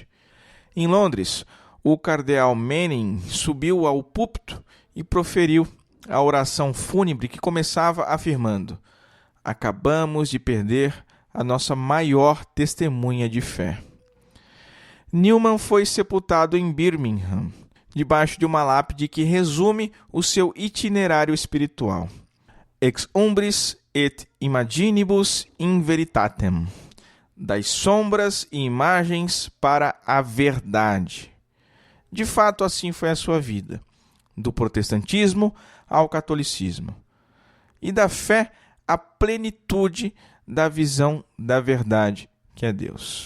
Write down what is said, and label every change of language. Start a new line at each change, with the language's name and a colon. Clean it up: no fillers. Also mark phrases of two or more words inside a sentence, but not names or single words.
Portuguese: Em Londres, o cardeal Manning subiu ao púlpito e proferiu a oração fúnebre que começava afirmando: acabamos de perder a nossa maior testemunha de fé. Newman foi sepultado em Birmingham, debaixo de uma lápide que resume o seu itinerário espiritual.
Latin: Ex umbris et imaginibus in veritatem,
Portuguese: das sombras e imagens para a verdade. De fato, assim foi a sua vida, do protestantismo ao catolicismo, e da fé à plenitude da visão da verdade, que é Deus.